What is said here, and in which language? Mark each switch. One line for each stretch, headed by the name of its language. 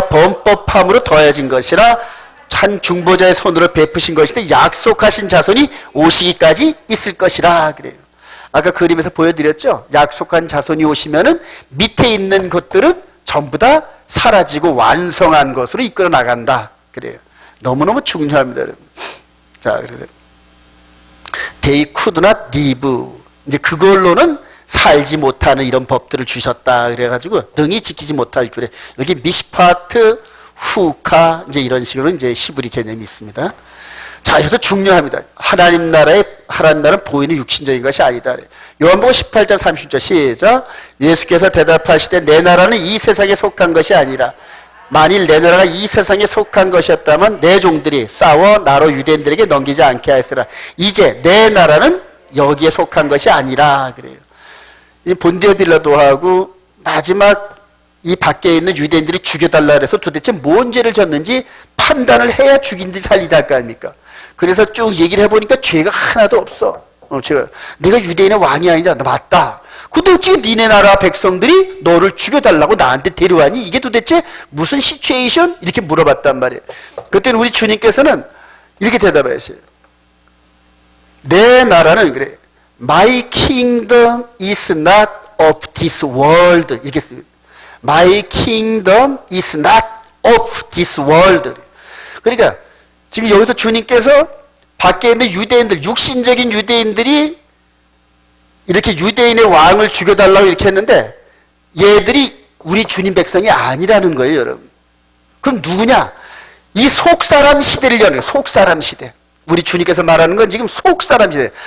Korean: 범법함으로 더해진 것이라 한 중보자의 손으로 베푸신 것인데 약속하신 자손이 오시기까지 있을 것이라. 그래요. 아까 그림에서 보여드렸죠. 약속한 자손이 오시면은 밑에 있는 것들은 전부 다 사라지고 완성한 것으로 이끌어 나간다. 그래요. 너무너무 중요합니다, 여러분. 자, 그래서
English: They could not live.
Korean: 이제 그걸로는 살지 못하는 이런 법들을 주셨다. 그래가지고 능히 지키지 못할 규례. 여기 미시파트, 후카 이제 이런 식으로 이제 히브리 개념이 있습니다. 자. 자, 여기서 중요합니다. 하나님 나라는 보이는 육신적인 것이 아니다. 요한복음 18장 30절 시작. 예수께서 대답하시되 내 나라는 이 세상에 속한 것이 아니라 만일 내 나라가 이 세상에 속한 것이었다면 내 종들이 싸워 나로 유대인들에게 넘기지 않게 하였으라. 이제 내 나라는 여기에 속한 것이 아니라 그래요. 이 본디오 빌라도하고 마지막 이 밖에 있는 유대인들이 죽여달라 그래서 도대체 뭔 죄를 졌는지 판단을 해야 죽인 듯 살리지 할거 아닙니까? 그래서 쭉 얘기를 해보니까 죄가 하나도 없어. 내가 유대인의 왕이 아니잖아. 맞다. 근데 어찌 니네 나라 백성들이 너를 죽여달라고 나한테 데려왔니? 이게 도대체 무슨 시츄에이션? 이렇게 물어봤단 말이에요. 그때는 우리 주님께서는 이렇게 대답하셨어요. 내 나라는 그래.
English: My kingdom is not of this world.
Korean: 이렇게 써요.
English: My kingdom is not of this world.
Korean: 그러니까 지금 여기서 주님께서 밖에 있는 유대인들, 육신적인 유대인들이 이렇게 유대인의 왕을 죽여달라고 이렇게 했는데 얘들이 우리 주님 백성이 아니라는 거예요, 여러분. 그럼 누구냐? 이 속사람 시대를 여는 속사람 시대. 우리 주님께서 말하는 건 지금 속사람 시대.